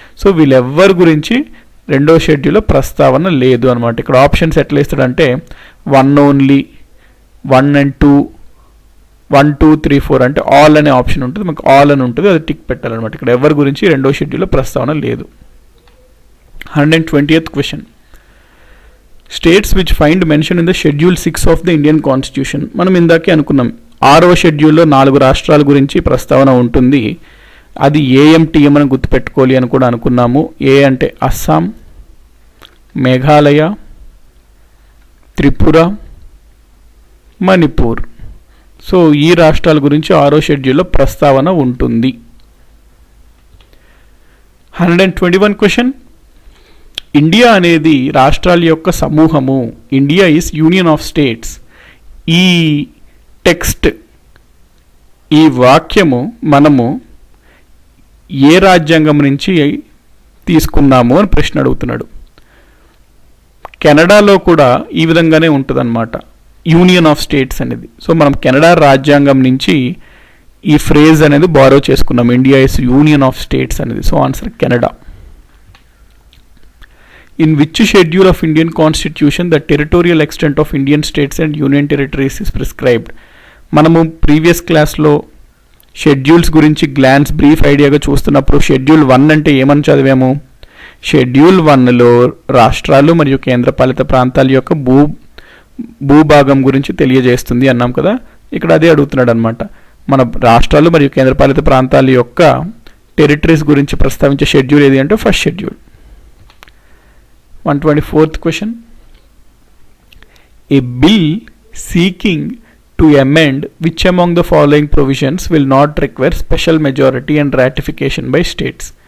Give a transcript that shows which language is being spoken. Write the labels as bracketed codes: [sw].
[te] So వీళ్ళెవ్వరి గురించి 2వ షెడ్యూల్లో ప్రస్తావన లేదు అనమాట. ఇక్కడ ఆప్షన్స్ ఎట్లా ఇస్తాడంటే 1 ఓన్లీ, 1 and 2, 1, 2, 3, 4 అంటే ఆల్ అనే ఆప్షన్ ఉంటుంది, మనకు ఆల్ అని ఉంటుంది, అది టిక్ పెట్టాలన్నమాట. ఇక్కడ ఎవరి గురించి 2వ షెడ్యూల్లో ప్రస్తావన లేదు. [en] 120th question. States which find mention in the Schedule 6 of the Indian Constitution. [te] మనం ఇందాకే అనుకున్నాం 6వ షెడ్యూల్లో 4 రాష్ట్రాల గురించి ప్రస్తావన ఉంటుంది. అది ఏఎంటీఎం అని గుర్తుపెట్టుకోవాలి అని కూడా అనుకున్నాము. ఏ అంటే అస్సాం, మేఘాలయ, త్రిపుర, మణిపూర్. సో ఈ రాష్ట్రాల గురించి 6వ షెడ్యూల్లో ప్రస్తావన ఉంటుంది. 121 క్వశ్చన్. ఇండియా అనేది రాష్ట్రాల యొక్క సమూహము. [en] India is union of states. [te] ఈ టెక్స్ట్, ఈ వాక్యము మనము ఏ రాజ్యాంగం నుంచి తీసుకున్నాము అని ప్రశ్న అడుగుతున్నాడు. కెనడాలో కూడా ఈ విధంగానే ఉంటుందన్నమాట, యూనియన్ ఆఫ్ స్టేట్స్ అనేది. సో మనం కెనడా రాజ్యాంగం నుంచి ఈ ఫ్రేజ్ అనేది బారో చేసుకున్నాం, India is union of states అనేది. So answer Canada. [en] In which schedule of Indian Constitution the territorial extent of Indian states and union territories is prescribed? [te] మనము previous క్లాస్లో షెడ్యూల్స్ గురించి గ్లాన్స్ బ్రీఫ్ ఐడియాగా చూస్తున్నప్పుడు schedule 1 అంటే ఏమని చదివాము? Schedule 1లో రాష్ట్రాలు మరియు కేంద్రపాలిత ప్రాంతాల యొక్క భూభాగం గురించి తెలియజేస్తుంది అన్నాం కదా. ఇక్కడ అదే అడుగుతున్నాడు అనమాట. మన రాష్ట్రాలు మరియు కేంద్రపాలిత ప్రాంతాల యొక్క టెరిటరీస్ గురించి ప్రస్తావించే షెడ్యూల్ ఏది అంటే first schedule. [en] 124th question. A bill seeking to amend which among the following provisions will not require special majority and ratification by states?